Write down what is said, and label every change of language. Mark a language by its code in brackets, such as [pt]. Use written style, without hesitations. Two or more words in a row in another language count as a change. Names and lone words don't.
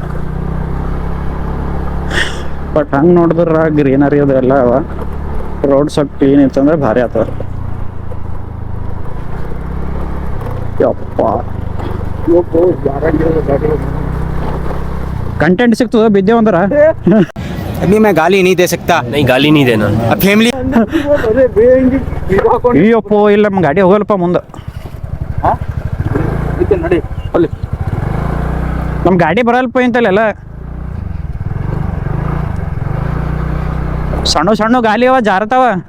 [kn] ಬಟ್ ಹಂಗೆ ನೋಡಿದ್ರೆ ಗ್ರೀನರಿ ಅದು ಎಲ್ಲ ಅವ. ರೋಡ್ ಸ್ವಲ್ಪ ಕ್ಲೀನ್ ಇತ್ತಂದ್ರೆ ಭಾರಿ ಆಗ್ತದೆ. ಯಪ್ಪ कंटेंट ಸಿಗ್ತದ ಬಿದ್ದೆ ಒಂದರ. [hi] अभी मैं गाली नहीं दे सकता. नहीं गाली नहीं देना. अब फैमिली [kn] ಅಯ್ಯಪ್ಪೋ ಇಲ್ಲ ನಮ್ಮ ಗಾಡಿ ಹೋಗಲ್ಲಪ್ಪ ಮುಂದೆ. ನಡಿ ನಮ್ಮ ಗಾಡಿ ಬರಲ್ಪ ಇಂತಲ್ಲ ಸಣ್ಣ ಸಣ್ಣ ಗಾಲಿ ಅವ ಜಾರತಾವ.